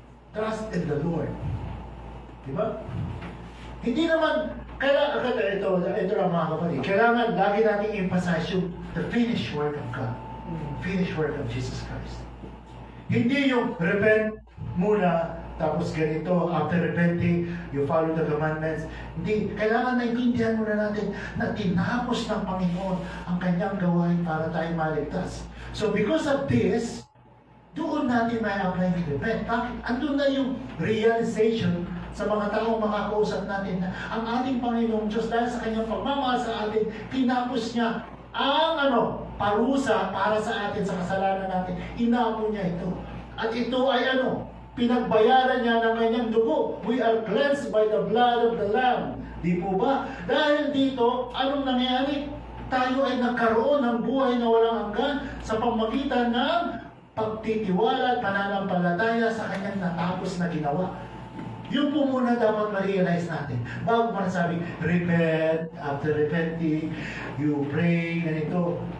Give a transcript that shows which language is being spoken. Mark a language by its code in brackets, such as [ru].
[en] Trust in the Lord. [tl] Di ba? Hindi naman ito lang mga kapatid. Kailangan lagi nating [en] emphasize yung the finished work of God. Finished work of Jesus Christ. [tl] Hindi yung repent muna, tapos ganito, [en] after repenting, you follow the commandments. [tl] Hindi. Kailangan naintindihan muna natin na tinapos ng Panginoon ang kanyang gawain para tayo maligtas. So because of this, doon natin may apply yung repent. Bakit? Andun na yung realization sa mga taong makakausap natin na ang ating Panginoong Diyos dahil sa kanyang pagmamahal sa atin, tinapos niya ang parusa para sa atin sa kasalanan natin. Inako niya ito. At ito ay pinagbayaran niya ng kanyang dugo. [en] We are cleansed by the blood of the Lamb. [tl] Di po ba? Dahil dito, anong nangyari? Tayo ay nagkaroon ng buhay na walang hanggan sa pamagitan ng pagtitiwala at pananampalataya sa kanyang natapos na ginawa. Yun po muna dapat ma-realize natin. Bago pa nasabi, repent, [en] after repenting, you pray, [tl] ganito.